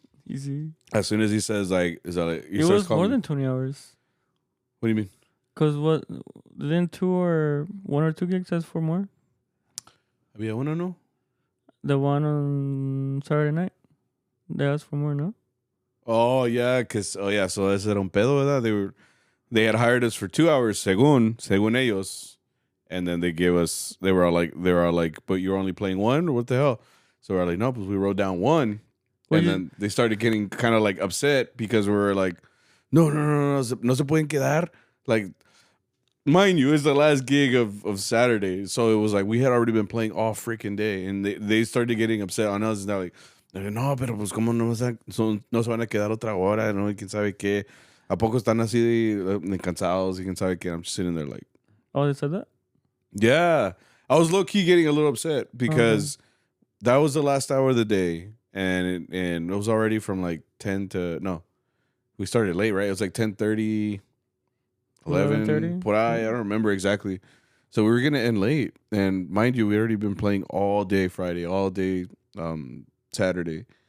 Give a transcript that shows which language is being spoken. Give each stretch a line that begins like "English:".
English: Easy. as soon as he says like, is that like? It was more than 20 hours. What do you mean? Cause what? Didn't one or two gigs has 4 more? Yeah, I want to know. The one on Saturday night. They asked for more, no?
Spanish: Oh yeah, so ese era un pedo, ¿verdad?
English: They had hired us for 2 hours,
Spanish: según ellos,
English: and then they were all like, but you're only playing one, or what the hell? So we're like, no, because we wrote down one. Well, And then they started getting kind of like upset because we were like,
Spanish: no se pueden quedar.
English: Like, mind you, it's the last gig of Saturday. So it was like we had already been playing all freaking day. And they started getting upset on us. And they're like,
Spanish: no, pero pues como no se van a quedar otra hora, no, quién sabe qué. ¿A poco están así cansados y quién sabe qué?
English: I'm just sitting there like. Oh, they said that? Yeah. I was low-key getting a little upset because that was the last hour of the day. And it was already from like 10 to, no, we started late, right? It was like 10:30, 11,
Spanish: por ahí,
English: I don't remember exactly. So we were going to end late. And mind you, we already been playing all day Friday, all day Saturday.